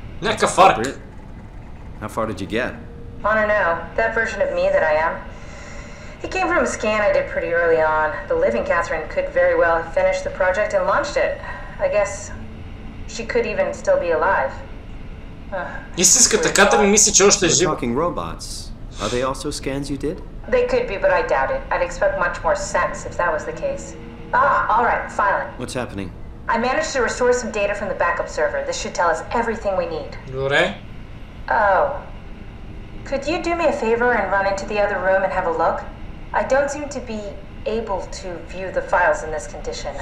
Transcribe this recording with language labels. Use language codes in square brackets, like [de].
[bg] Някакъв арк. [en] How far did you get? I don't know. That version of me that I am. It came from a scan I did pretty early on. The living Catherine could very well have finished the project and launched it. I guess she could even still be alive. [bg] Истинската Катрин мисли, че още е жива. [en] Talking robots. Are they also scans you did? They could be, but I doubt it. I'd expect much more sense if that was the case. All right, filing. What's happening? I managed to restore some data from the backup server. This should tell us everything we need. [bg] Добре. [en] Oh. Could you do me a favor and run into the other room and have a look? I don't seem to be able to view the files in this condition.